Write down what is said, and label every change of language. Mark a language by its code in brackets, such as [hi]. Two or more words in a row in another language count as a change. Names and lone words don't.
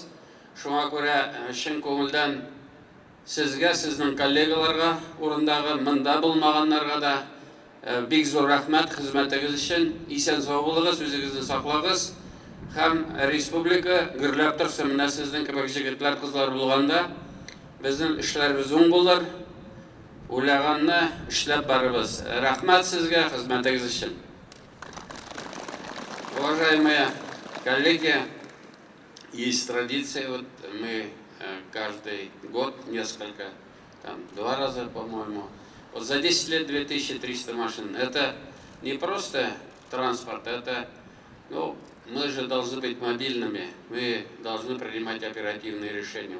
[tt] Шуңа күрә чын күңелдән сезгә, сезнең коллегаларга, урындагы монда булмаганнарга да бик зур рәхмәт хезмәтегез өчен. Исән сау булыгыз, үзегезне саклagыз. Һәм республика гөрләп торсын, менә сезнең кебек җегетләр, кызлар булганда безнең эшләребез уң булыр. Уйлаганны эшләп барыбыз. Рәхмәт сезгә хезмәтегез өчен. [ru] Уважаемые коллеги, есть традиция, вот мы каждый год несколько, там 2 раза, по-моему, вот за 10 лет 2300 машин. Это не просто транспорт, это, ну, мы же должны быть мобильными, мы должны принимать оперативные решения.